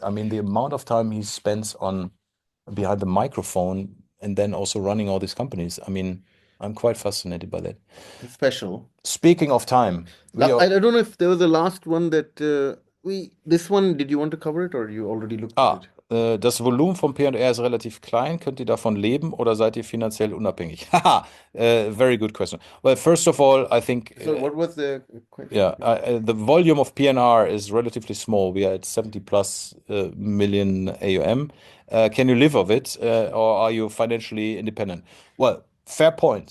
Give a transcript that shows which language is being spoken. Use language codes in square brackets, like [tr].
[en] I mean, the amount of time he spends on behind the microphone and then also running all these companies. I mean, I'm quite fascinated by that. is special. Speaking of time, we are, I don't know if there was a last one that this one, did you want to cover it or you already looked at it? [de] das Volumen vom P&R ist relativ klein. Könnt ihr davon leben oder seid ihr finanziell unabhängig? [en] Haha, very good question. Well, first of all, I think So what was the question? yeah, the volume of P&R is relatively small. We are at 70 plus million AUM. Can you live of it, or are you financially independent? Well, fair point.